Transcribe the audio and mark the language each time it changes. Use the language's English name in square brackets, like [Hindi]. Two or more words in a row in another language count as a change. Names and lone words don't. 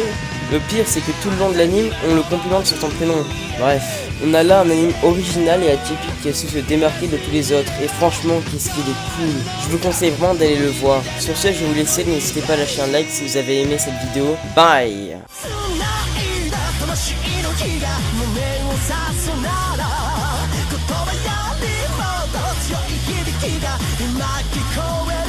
[French] Le pire, c'est que tout le long de l'anime, on le complimente sur son prénom. Bref, on a là un anime original et atypique qui a su se démarquer de tous les autres. Et franchement, qu'est-ce qu'il est cool. Je vous conseille vraiment d'aller le voir. Sur ce, je vais vous laisser. N'hésitez pas à lâcher un like si vous avez aimé cette vidéo. Bye! [Japanese] 魂の火が胸を刺すなら言葉よりもっと強い響きが巻き込む